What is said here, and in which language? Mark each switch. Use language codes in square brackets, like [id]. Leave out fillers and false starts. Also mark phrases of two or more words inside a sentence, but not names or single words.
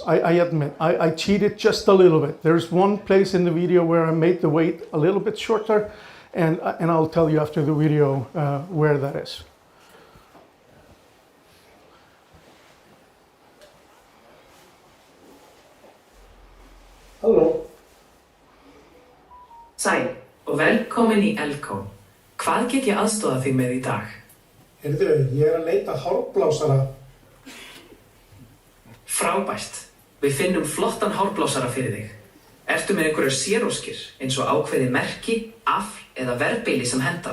[en] I admit, I cheated just a little bit. There's one place in the video where I made the wait a little bit shorter, and I'll tell you after the video where that is. Hello. [is] Sæl og velkomin í Elko. Hvað get ég aðstoða þig með í dag? Heyrðu, ég að leita hárblásara. Frábært. Við finnum flottan hárblásara fyrir þig. Ertu með einhverjar séróskir, eins og ákveðið merki, afl eða verðbeili sem hendar?